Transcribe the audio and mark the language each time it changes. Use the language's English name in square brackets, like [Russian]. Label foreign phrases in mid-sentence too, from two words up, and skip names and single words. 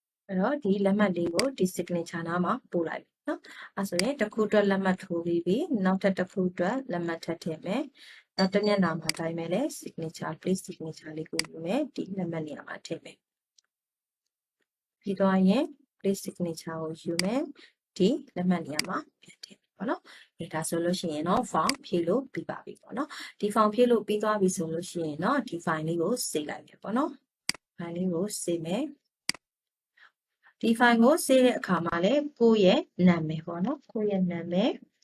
[Burmese] အဲ့တော့ဒီလက်မှတ်လေးကိုဒီ signature နားမှာပို့လိုက်ပြီနော်အဲ့ဆိုရင်တစ်ခုအတွက်လက်မှတ်ထိုးပြီးပြီနောက်ထပ်တစ်ခုအတွက်လက်မှတ်ထ ပ်ထည့်မယ်နောက်တစ်မျက်နှာမှာတိုင်းမယ်လေ [English] signature please signature [Burmese] လေးကိုယူမယ်ဒီလက်မှတ်နေရာမှာထည့်မယ်ပြီးတော့ရင် [English] please signature [Burmese] ကိုယူမယ်ဒီလက်မှတ်နေရာမှာပြန်ထည့်ပေါ့နော်ဒါဆိုလို့ရှိရင်တော့ form ဖြည့်လို့ပြီးပါပြီပေါ့နော်ဒီ form ဖြည့်လို့ပြီးသွားပြီဆိုလို့ရှိရင်တော့ဒီ file လေးကို save လိုက်မယ်ပေါ့နော် file လေးကို save မယ်ဒီ file ကို save တဲ့အခါမှာလည်းကိုယ့်ရဲ့နာမည်ပေါ့နော်ကိုယ့်ရဲ့နာမည်